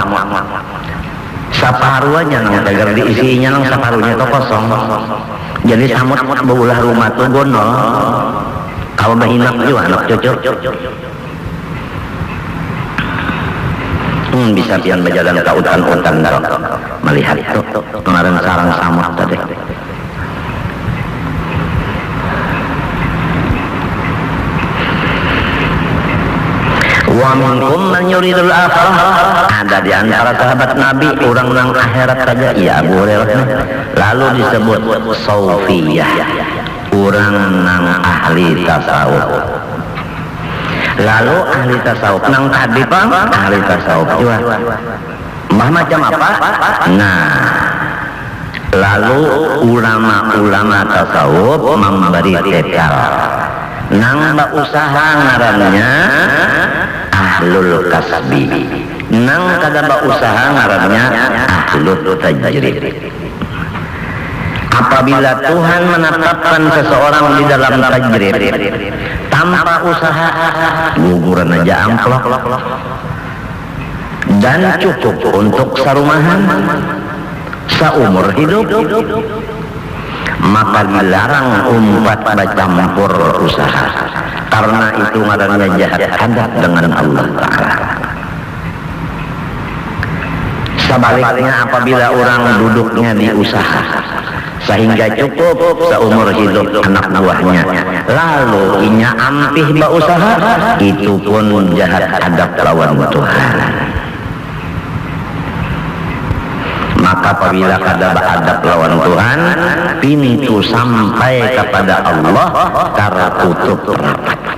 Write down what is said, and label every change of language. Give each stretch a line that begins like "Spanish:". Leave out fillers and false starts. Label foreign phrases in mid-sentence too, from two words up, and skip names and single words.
Banjar: Saparuanya nang tegar diisinya nang saparunya itu kosong. Jadi samut baulah rumah tuh gondol. Kalau bahinak juga anak cucu. Bisa pian berjalan ke hutan-hutan melihat itu kemarin sarang samut tadi.
Arabic: Wa minkum man yuridul akhirah.
Banjar: Ada di antara sahabat Nabi orang nang akhirat saja, ya Abu Hurairah. Lalu disebut Saufiyah, orang nang ahli tasawuf. Lalu ahli tasawuf nang tadi Pak, ahli tasawuf juga. Macam apa? Nah, lalu ulama-ulama tasawuf memberi tekal. Nang usaha ngarannya
Arabic: ahlul kasbi,
Banjar: nang kada usaha ngarannya
Arabic: ahlul tajrid.
Banjar: Apabila Tuhan menetapkan seseorang di dalam tajrid tanpa usaha, guguran aja amplop dan cukup untuk sarumahan seumur hidup, maka dilarang umat bercampur usaha, karena itu ngarannya jahat hadap dengan Allah Ta'ala. Sebaliknya apabila orang duduknya di usaha sehingga cukup seumur hidup anak buahnya, lalu inya ampih berusaha, itu pun jahat hadap lawan Tuhan. Maka apabila kada beradab lawan Tuhan, pintu sampai kepada Allah tertutup rapat.